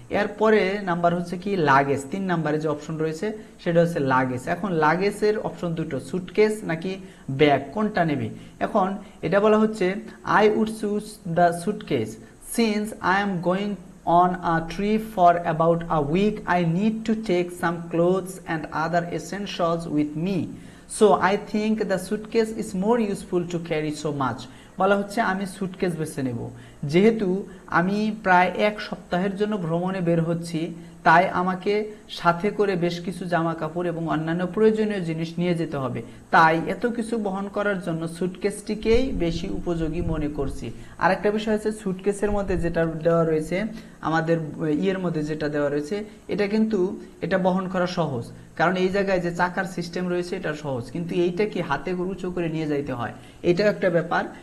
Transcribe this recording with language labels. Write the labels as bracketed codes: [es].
[bn] এরপরে নাম্বার হচ্ছে কি লাগেজ, 3 নম্বরে যে অপশন রয়েছে সেটা হচ্ছে লাগেজ। এখন লাগেজের অপশন দুটো, সুটকেস নাকি ব্যাগ, কোনটা নেবে। এখন এটা বলা হচ্ছে [en] I would choose the suitcase since I am going on a trip for about a week. I need to take some clothes and other essentials with me, so I think the suitcase is more useful to carry so much. [bn] বলা হচ্ছে আমি suitcase বেছে নেব, যেহেতু আমি প্রায় 1 সপ্তাহের জন্য ভ্রমণে বের হচ্ছি, তাই আমাকে সাথে করে বেশ কিছু জামা কাপড় এবং অন্যান্য প্রয়োজনীয় জিনিস নিয়ে যেতে হবে। তাই এত কিছু বহন করার জন্য সুটকেসটিকেই বেশি উপযোগী মনে করছি। আরেকটা বিষয় হচ্ছে সুটকেসের মধ্যে যেটা দেওয়া রয়েছে, আমাদের ইয়ের মধ্যে যেটা দেওয়া রয়েছে, এটা কিন্তু এটা বহন করা সহজ, কারণ এই জায়গায় যে চাকার সিস্টেম রয়েছে এটা সহজ, কিন্তু এইটা কি হাতে উঁচু করে নিয়ে যাইতে হয়, এটাও একটা ব্যাপার।